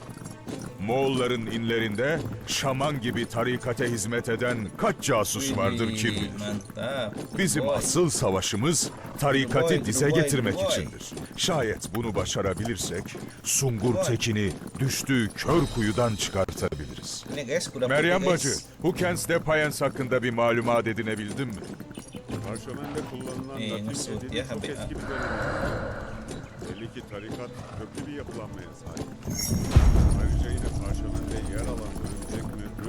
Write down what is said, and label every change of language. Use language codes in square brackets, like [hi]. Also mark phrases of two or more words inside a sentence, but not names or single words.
[tr] Moğolların inlerinde şaman gibi tarikate hizmet eden kaç casus vardır kim bilir. [id] Mantap. [tr] Bizim [id] Boy. [tr] asıl savaşımız tarikatı [id] Boy, [tr] dize [id] boy, [tr] getirmek [id] boy. [tr] içindir. Şayet bunu başarabilirsek Sungur [id] Boy. [tr] Tekin'i düştüğü kör kuyudan çıkartabiliriz. [id] Ini guys, kuda [tr] Meryem [id] putih, [tr] Bacı, [id] guys. [tr] Hukens Depayens hakkında bir malumat edinebildin mi? Parşömende kullanılan İyi, Latin nasıl dediğimiz ya, çok abi, eski ha. bir dönem. Belli ki tarikat köklü bir yapılanmaya sahip. Ayrıca yine parşömende yer alan örümcek mührü